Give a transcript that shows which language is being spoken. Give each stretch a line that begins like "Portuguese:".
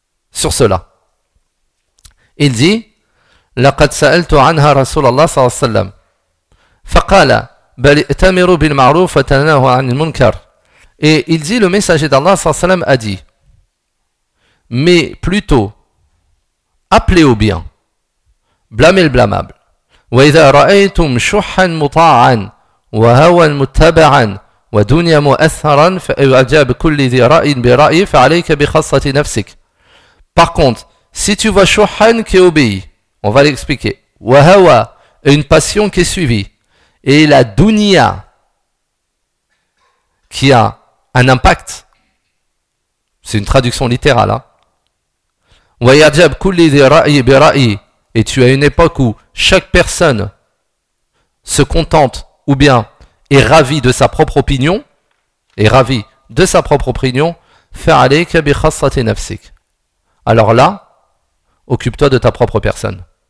French: Sur cela. Il dit,
Arabic: لَقَدْ سَأَلْتُ عَنْهَا رَسُولَ اللَّهِ صَلَى اللَّهِ سَلَّمْ فَقَالَ بَلْ اِتَمِرُوا بِالْمَعْرُوفَ وَتَنَاهُوا عَنِ الْمُنْكَرِ.
French: Et il dit, le messager d'Allah
Arabic: صلى الله عليه وسلم
French: a dit, mais plutôt, appelez au bien, blâmez le blâmable.
Arabic: وَإِذَا رَأَيْتُمْ شُحًا مُطَاعًا وهوى متبعا ودنيا مؤثرا فأعجب كل ذي رأي برأي فعليك بخاصة نفسك.
French: Par contre, si tu vois Shuhan qui obéit, on va l'expliquer. وهوى, une passion qui est suivie, et la dunya qui a un impact. C'est une traduction littérale.
Arabic: وأعجب كل ذي رأي برأي,
French: et tu as une époque où chaque personne se contente ou bien est ravi de sa propre opinion, alors là, occupe-toi de ta propre personne.